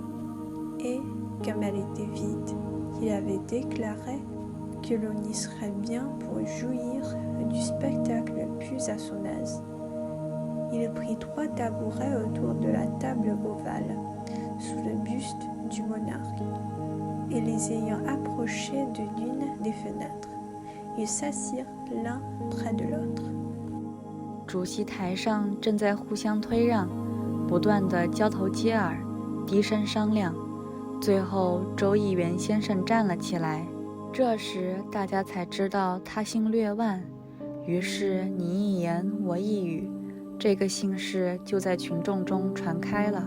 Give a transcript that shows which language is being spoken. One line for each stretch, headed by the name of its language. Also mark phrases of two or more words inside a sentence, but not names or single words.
French: Et, comme elle était vide, qu'il avait déclaré que l'on y serait bien pour jouir du spectacle le plus à son aise. Il prit 3 tabourets autour de la table ovale, sous le buste du monarque, et les ayant approchés de l'une des fenêtres, ils s'assirent l'un près de l'autre.
Chinese: 主席台上正在互相推让，不断地交头接耳，低声商量。最后，周议员先生站了起来。这时，大家才知道他姓略万，于是你一言我一语，这个姓氏就在群众中传开了。